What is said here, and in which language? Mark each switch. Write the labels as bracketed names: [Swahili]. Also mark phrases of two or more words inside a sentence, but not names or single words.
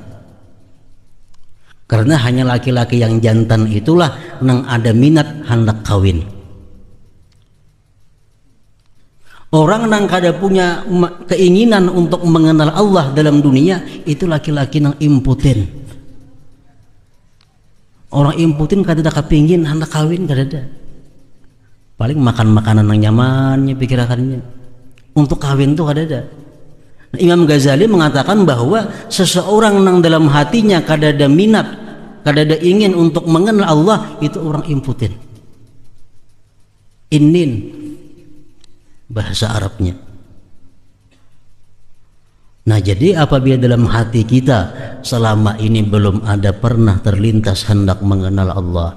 [Indonesian] Karena hanya laki-laki yang jantan itulah yang ada minat hendak kawin. Orang yang kada punya keinginan untuk mengenal Allah dalam dunia, itu laki-laki yang impoten. Orang impoten kada ada kepingin hendak kawin, kada ada. Paling makan makanan yang nyamannya pikirannya. Untuk kawin tuh kada ada. Imam Ghazali mengatakan bahwa seseorang yang dalam hatinya kada ada minat, kada ada ingin untuk mengenal Allah, itu orang impoten. Inin bahasa Arabnya. Nah, jadi apabila dalam hati kita selama ini belum ada pernah terlintas hendak mengenal Allah,